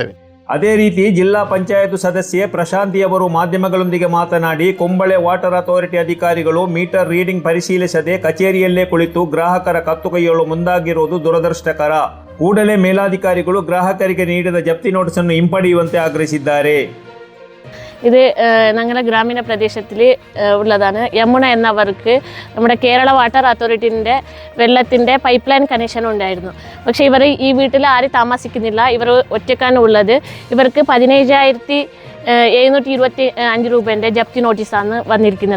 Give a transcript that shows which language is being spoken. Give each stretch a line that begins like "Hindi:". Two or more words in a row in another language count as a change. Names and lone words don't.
Kannada: ಅದೇ ರೀತಿ ಜಿಲ್ಲಾ ಪಂಚಾಯತ್ ಸದಸ್ಯೆ ಪ್ರಶಾಂತಿ ಅವರು ಮಾಧ್ಯಮಗಳೊಂದಿಗೆ ಮಾತನಾಡಿ, ಕುಂಬಳೆ ವಾಟರ್ ಅಥಾರಿಟಿ ಅಧಿಕಾರಿಗಳು ಮೀಟರ್ ರೀಡಿಂಗ್ ಪರಿಶೀಲಿಸದೆ ಕಚೇರಿಯಲ್ಲೇ ಕುಳಿತು ಗ್ರಾಹಕರ ಕತ್ತು ಕೈಯಲು ಮುಂದಾಗಿರುವುದು ದುರದೃಷ್ಟಕರ. ಕೂಡಲೇ ಮೇಲಾಧಿಕಾರಿಗಳು ಗ್ರಾಹಕರಿಗೆ ನೀಡಿದ ಜಪ್ತಿ ನೋಟಿಸನ್ನು ಹಿಂಪಡೆಯುವಂತೆ ಆಗ್ರಹಿಸಿದ್ದಾರೆ.
Malayalam: ഇത് ഞങ്ങളുടെ ഗ്രാമീണ പ്രദേശത്തിൽ ഉള്ളതാണ്. യമുന എന്നവർക്ക് നമ്മുടെ കേരള വാട്ടർ അതോറിറ്റിൻ്റെ വെള്ളത്തിൻ്റെ പൈപ്പ് ലൈൻ കണക്ഷൻ ഉണ്ടായിരുന്നു. പക്ഷേ ഇവർ ഈ വീട്ടിൽ ആരും താമസിക്കുന്നില്ല. ഇവർ ഒറ്റക്കാണ് ഉള്ളത്. ഇവർക്ക് 17,725 രൂപേൻ്റെ ജപ്തി നോട്ടീസാണ് വന്നിരിക്കുന്നത്.